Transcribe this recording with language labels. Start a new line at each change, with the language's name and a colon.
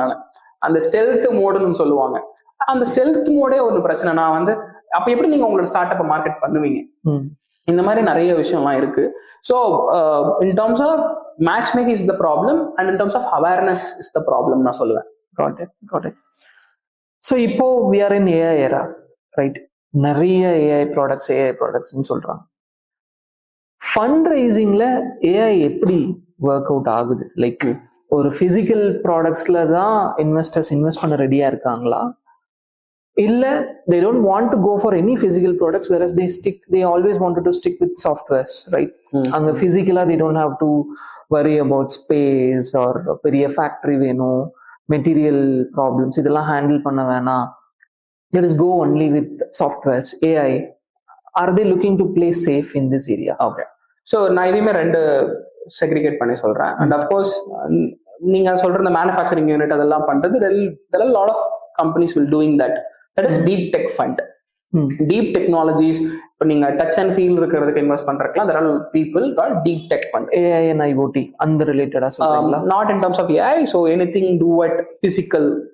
Tamil: நான் அந்த ஸ்டெல்த் மோடுன்னு சொல்லுவாங்க. அந்த ஸ்டெல்த் மோடே ஒரு பிரச்சனை. நான் வந்து அப்ப எப்படி நீங்க உங்களோட ஸ்டார்ட் அப் மார்க்கெட் பண்ணுவீங்க? இந்த மாதிரி நிறைய விஷயம்லாம் இருக்கு.
English: so in terms of match making is the problem and in terms of awareness is the problem
Tamil: நான் சொல்லுவேன்.
English: Got it.
Tamil: ஸோ இப்போ
English: we are in AI era, right?
Tamil: நிறைய AI ப்ராடக்ட்ஸ்ன்னு சொல்றாங்க. ஃபண்ட் ரைசிங்ல ஏஐ எப்படி ஒர்க் அவுட் ஆகுது? Like ஒரு physical ப்ராடக்ட்ஸ்ல தான் investors invest பண்ண ரெடியா இருக்காங்களா, இல்ல
English: they don't want to go for any physical products, whereas they always wanted to stick with softwares, right?
Tamil: அங்க பிசிக்கலா
English: they don't have to worry about space or
Tamil: பெரிய ஃபேக்டரி வேணும், மெட்டீரியல் ப்ராப்ளம்ஸ் இதெல்லாம் handle பண்ண வேணாம்,
English: let us go only with softwares, AI. Are they looking to play safe in this area?
Tamil: Okay, so நான் இதையுமே ரெண்டு செக்ரிகேட் பண்ணி சொல்றேன். அண்ட் அஃப்கோர்ஸ் நீங்க சொல்ற இந்த மேனுஃபேக்சரிங் யூனிட் அதெல்லாம் பண்றது,
English: there are a lot of companies will doing that. That is deep tech fund.
Tamil: Deep technologies, இப்போ நீங்க டச் அண்ட் ஃபீல் இருக்கிறதுக்கு invest பண்றதுக்குலாம்
English: there are people called deep tech fund.
Tamil: AI and IoT அந்த ரிலேட்டடா சொல்றீங்களா?
English: Not in terms of AI, so anything do at physical.